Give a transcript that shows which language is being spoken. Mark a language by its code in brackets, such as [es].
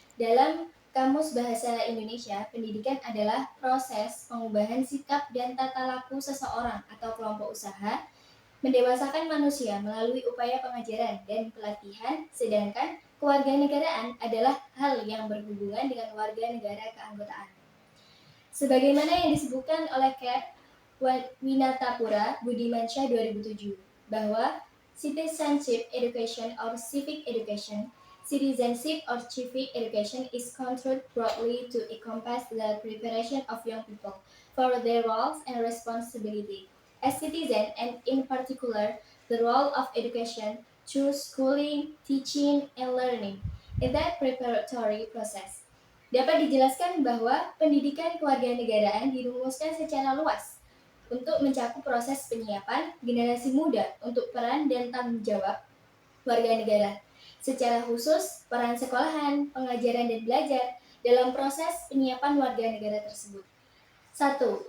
[id] Dalam Kamus Bahasa Indonesia, pendidikan adalah proses pengubahan sikap dan tata laku seseorang atau kelompok usaha mendewasakan manusia melalui upaya pengajaran dan pelatihan, sedangkan kewarganegaraan adalah hal yang berhubungan dengan warga negara keanggotaan. Sebagaimana yang disebutkan oleh Kat Winatapura Budimansyah 2007, bahwa [en] citizenship education or civic education, citizenship or civic education is construed broadly to encompass the preparation of young people for their roles and responsibility as citizens, and in particular, the role of education through schooling, teaching, and learning in that preparatory process. [id] Dapat dijelaskan bahwa pendidikan kewarganegaraan dirumuskan secara luas untuk mencakup proses penyiapan generasi muda untuk peran dan tanggung jawab warga negara. Secara khusus, peran sekolahan, pengajaran, dan belajar dalam proses penyiapan warga negara tersebut. 1.